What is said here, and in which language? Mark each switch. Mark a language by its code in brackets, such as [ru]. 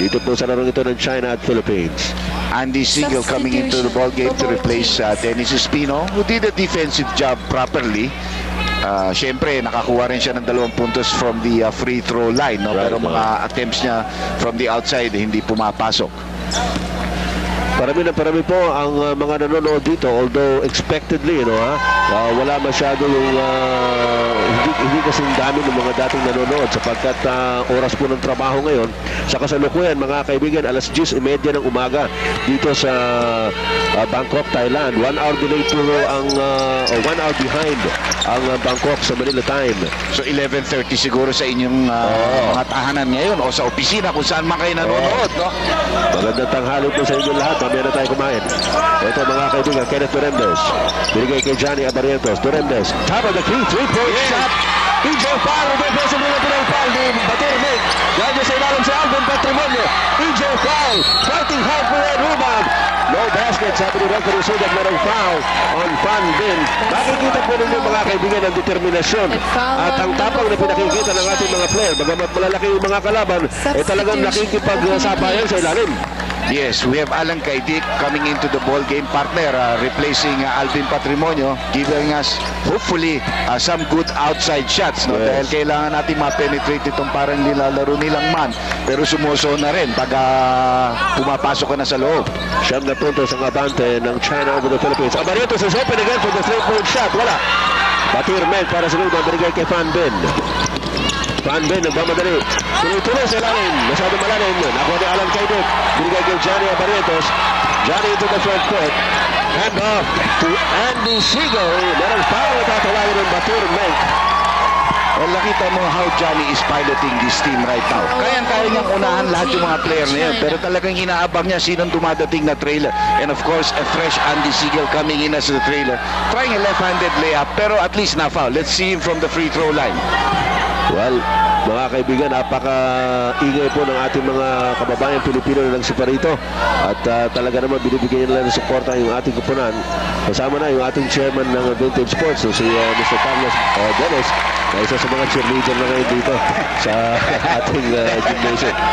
[tl] dito po sa larong ito ng China at Philippines. [en] Andy Siegel coming into the ball game to replace Dennis Espino, who did a defensive job properly. [tl] Siyempre, nakakuha rin siya ng 2 puntos [en] from the free throw line, [tl] no? [en] Right, [tl] Pero mga attempts niya from the outside hindi pumapasok. Parami po ang mga nanonood dito, although expectedly, wala masyado yung hindi kasing dami ng mga dating nanonood sapagkat oras po ng trabaho ngayon. Sa kasalukuyan, mga kaibigan, alas 10:30 ng umaga dito sa Bangkok, Thailand. [en] 1 hour delay [tl] po ang 1 hour behind ang Bangkok sa Manila time. So 11:30 siguro sa inyong mga tahanan ngayon o sa opisina kung saan man kayo nanonood, no? Magandang tanghali po sa inyo lahat. Mamaya na tayo kumain. Ito mga kaibigan, Kenneth Duremdes. Binigay kay Johnny Abarientos. [en] Duremdes, top of the key, 3-point shot. [tl] EJ Foul, reverse ng mga foul ni Batir Meng. Diyan sa ilalim si Alvin Patrimonio. [en] EJ Foul, fighting hard for that rebound. No basket, [tl] sabi ni referee Sugat, merong foul on Fan Bin. Makikita po ninyo mga kaibigan ang determinasyon at ang tapang na pinakikita ng ating mga player. Bagamat malalaki yung mga kalaban, talagang nakikipag-sabayan sa ilalim. [en] Yes, we have Alan Kaidik coming into the ball game partner, replacing Alvin Patrimonio, giving us hopefully some good outside shots, no? Yes. [tl] Dahil kailangan natin ma-penetrate itong parang nilalaro nilang man, pero sumuso na rin pag pumapasok ka na sa loob. 9 na puntos ang abante ng China over the Philippines. [en] Abarientos is open again for the 3-point shot. [tl] Wala. Batir Meng para sa loob. Binigay kay Fan Bin. Fan Bin nagmamadali. Tuloy-tuloy sa ilalim. Masyado malalim. Nakuha ni Alan Kaidik. Binigay kay Johnny Abarientos. [en] Johnny into the front court. Hand off to Andy Siegel. [tl] Merong foul na tatawagin ng Batir Meng. [en] Well, [tl] nakita mo [en] how Johnny is piloting this team right now. [tl] Kaya niyang unahan lahat yung mga player na yan. Pero talagang inaabang niya sinong dumadating na trailer. [en] And of course, a fresh Andy Siegel coming in as the trailer. Trying a left-handed layup, [tl] pero at least na-foul. [en] Let's see him from the free throw line. [tl] Well, mga kaibigan, napaka-ingay po ng ating mga kababayan Pilipino na nagsipa rito. At talaga naman binibigyan nila ng suporta yung ating kupunan. Kasama na yung ating chairman ng Vintage Sports, si Mr. Carlos Dennis, na isa sa mga cheerleader na ngayon dito sa ating gymnasium.